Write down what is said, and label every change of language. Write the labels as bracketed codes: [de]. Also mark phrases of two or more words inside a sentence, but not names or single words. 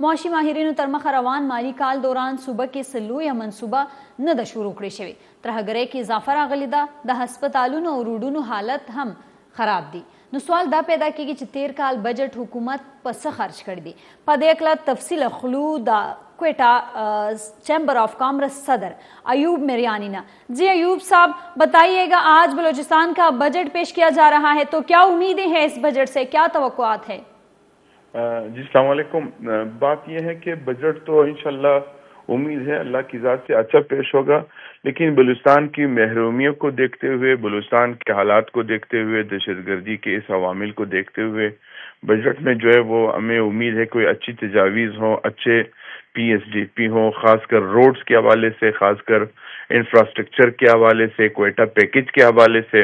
[ps] معاشي ماهرینو تر مخه روان مالی کال دوران صوبه کې سلویه منصوبه نه ده شروع کړې شوې. ترهګرۍ کې اضافه راغلې ده. د هسپتالونو او روډونو حالت هم خراب دي. نو سوال دا پیدا کیږي چې تیر کال بجٹ حکومت په څه خرچ کړی دی. په دې اړه تفصیل اخلو د کوئٹہ چیمبر آف کامرس صدر ایوب میریانی نے. [ur] جی ایوب صاحب بتائیے گا، آج بلوچستان کا بجٹ پیش کیا جا رہا ہے تو کیا امیدیں ہیں اس بجٹ سے، کیا توقعات ہے؟ [ar] جی السلام علیکم. [ur] بات یہ ہے کہ بجٹ تو انشاءاللہ امید ہے اللہ کی ذات سے اچھا پیش ہوگا، لیکن بلوچستان کی محرومیوں کو دیکھتے ہوئے، بلوچستان کے حالات کو دیکھتے ہوئے، دہشت گردی کے اس عوامل کو دیکھتے ہوئے بجٹ میں جو ہے وہ ہمیں امید ہے کوئی اچھی تجاویز ہوں، اچھے پی ایس ڈی پی ہوں، خاص کر روڈز کے حوالے سے، خاص کر انفراسٹرکچر کے حوالے سے، کوئٹہ پیکج کے حوالے سے.